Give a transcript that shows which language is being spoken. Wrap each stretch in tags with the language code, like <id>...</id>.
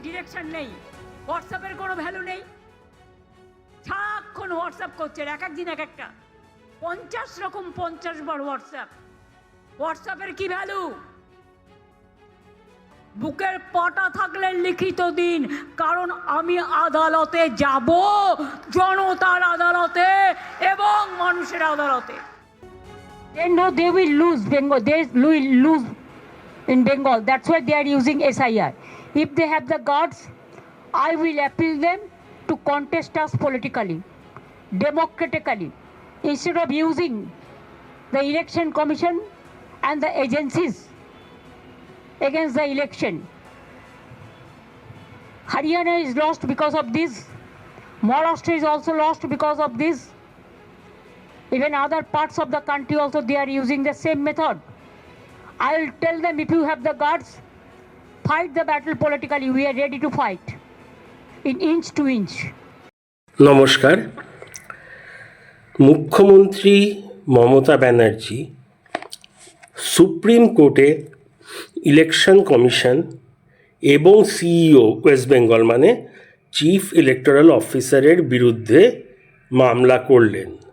<bn>Direction নেই, হোয়াটসঅ্যাপের কোনো ভ্যালু নেই। সারাক্ষণ হোয়াটসঅ্যাপ করছে, এক একদিন এক একটা 50 রকম 50 বার হোয়াটসঅ্যাপের কি ভ্যালু? বুকের পাটা থাকলে লিখিত দিন, কারণ আমি আদালতে যাব, জনতার আদালতে এবং মানুষের আদালতে।</bn> <en>They know they will lose Bengal. They will lose in Bengal. That's why they are using SIR. If they have the guts, I will appeal them to contest us politically, democratically, instead of using the election commission and the agencies against the election. Haryana is lost because of this. Maharashtra is also lost because of this. Even other parts of the country also, they are using the same method. I will tell them, if you have the guts, fight the battle politically. We are ready to fight in inch to inch.</en> <bn>নমস্কার। মুখ্যমন্ত্রী Mamata Banerjee supreme কোর্টে election commission এবং CEO West Bengal মানে chief electoral অফিসারের বিরুদ্ধে মামলা করলেন।</bn>